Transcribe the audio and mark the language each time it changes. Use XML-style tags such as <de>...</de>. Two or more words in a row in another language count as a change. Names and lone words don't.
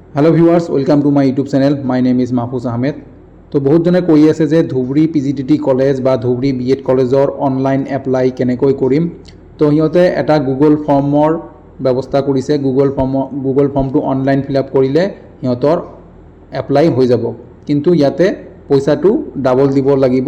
<en>Hello viewers welcome to my YouTube channel my name is Mahfooz Ahmed.</en> <as>তো বহুত জনে কৈ আছে যে ধুবুৰী PGTT কলেজ বা ধুবুৰী BEd কলেজৰ</as> <en>online apply</en> <as>কেনেকৈ কৰিম। তো সিহঁতে এটা গুগল ফৰ্মৰ ব্যৱস্থা কৰিছে। গুগল ফৰ্মটো</as> <en>online fill up</en> <as>কৰিলে সিহঁতৰ এপ্লাই হৈ যাব, কিন্তু ইয়াতে পইচাটো ডাবল দিব লাগিব।</as>